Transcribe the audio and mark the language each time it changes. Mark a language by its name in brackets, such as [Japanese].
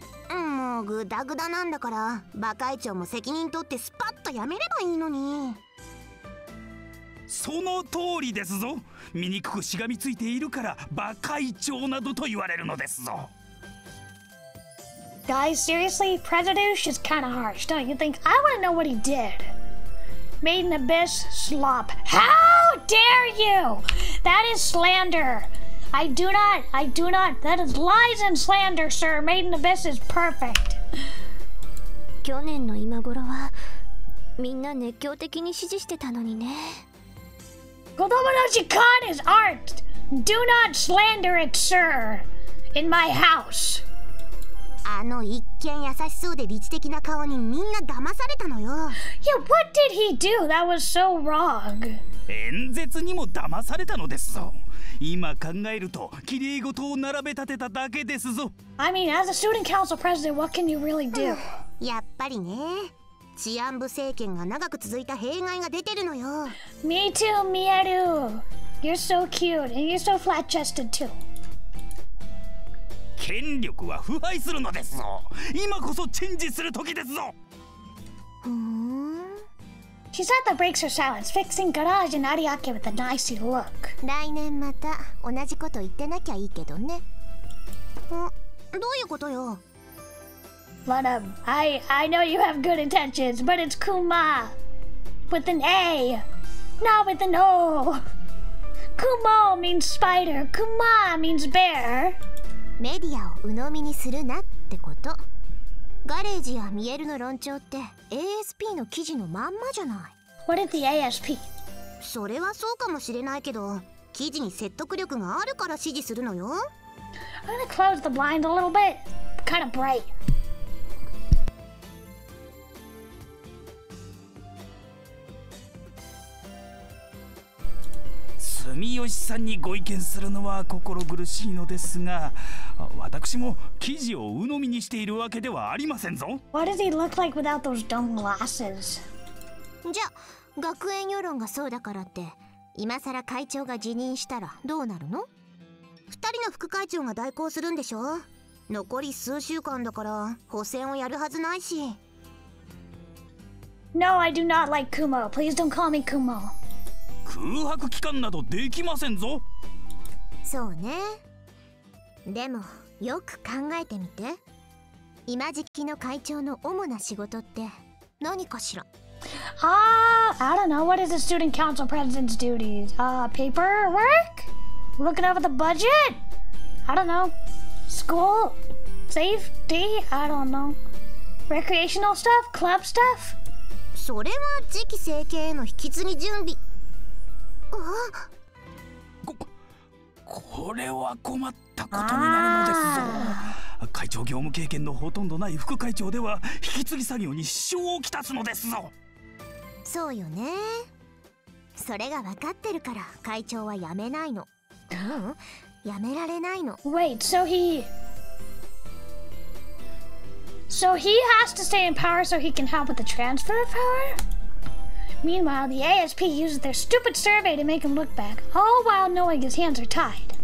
[Japanese] もうグダグダなんだから、馬会長も責任取ってスパッとやめればいいのに。その通りですぞ。醜くしがみついているから馬会長などと言われるのですぞ。 [English] Guys, seriously, Presidouche is kind of harsh, don't you think? I want to know what he did. Made in Abyss, slop. How dare you! That is slander. I do not. That is lies and slander, sir. Made in Abyss is perfect. [Japanese] 去年の今頃はみんな熱狂的に支持してたのにね。 [English] Kodomo no Shikan is art. Do not slander it, sir. In my house. [Japanese] あの一見優しそうで理知的な顔にみんな騙されたのよ。 [English] Yeah, what did he do? That was so wrong. [Japanese] 演説にも騙されたのですぞ。今考えると綺麗事を並べ立てただけですぞ。 [English] I mean, as a student council president, what can you really do? [Japanese] やっぱりね。治安部政権が長く続いた弊害が出てるのよ。 [English] Me too, Mieru. You're so cute, and you're so flat-chested too. [Japanese] 権力は腐敗するのですぞ。今こそチェンジする時ですぞ。 [English] She said that breaks her silence, fixing Garage and Ariake with a icy look. [Japanese] 来年また同じこと言ってなきゃいいけどね。どういうことよ。 [English] But I know you have good intentions, but it's Kuma with an A, not with an O. Kumo means spider, Kuma means bear. [Japanese] メディアを鵜呑みにするなってこと。ガレージやミエルの論調って ASP の記事のまんまじゃない。 [English] What is the ASP? [Japanese] それはそうかもしれないけど、記事に説得力があるから支持するのよ。 [English] I'm gonna close the blind a little bit. Kind of bright. 素 [Japanese] 住吉さんにご意見するのは心苦しいのですが、私も記事を鵜呑みにしているわけではありませんぞ。 [English] What does he look like without those dumb glasses? [Japanese] じゃあ学園世論がそうだからって今さら会長が辞任したらどうなるの？ 2人の副会長が代行するんでしょ？残り数週間だから補選をやるはずないし。 [English] No, I do not like Kumo. Please don't call me Kumo. [Japanese] 空白期間などできませんぞ。そうね。でもよく考えてみて。今時期の会長の主な仕事って何かしら？ [English] I don't know. What is the student council president's duties? Paperwork? Looking over the budget? I don't know. School? Safety? I don't know. Recreational stuff? Club stuff? [Japanese] それは次期政権への引き継ぎ準備。これは困ったことになるのですぞ。会長業務経験のほとんどない副会長では引き継ぎ作業に支障をきたすのですぞ。そうよね。それが分かってるから会長は辞めないの。辞められないの。 [English] Wait, so he has to stay in power so he can help with the transfer of power? Meanwhile, the ASP uses their stupid survey to make him look back, all while knowing his hands are tied.